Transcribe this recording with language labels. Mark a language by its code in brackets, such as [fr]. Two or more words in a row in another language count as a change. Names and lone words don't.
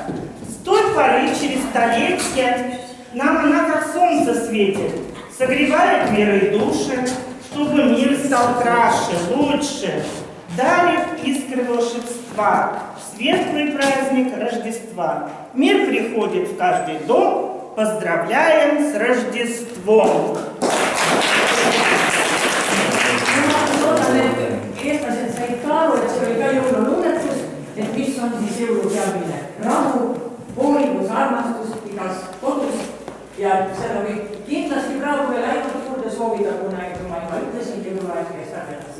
[ru] С той поры через столетия нам она как солнце светит, согревает мир и души, чтобы мир стал краше, лучше, дарит искры волшебства. Светлый праздник Рождества. Мир приходит в каждый дом. Поздравляем с Рождеством! [et] Eestlased said ka aru, et see oli ka jõululuuletus, et mis on siis jõulupeamine. Rahu, hoolivus, armastus igas kodus ja seda võib kindlasti praegu veel ainult juurde soovida, kuna ma juba ütlesin, jõuluaeg kestab edasi.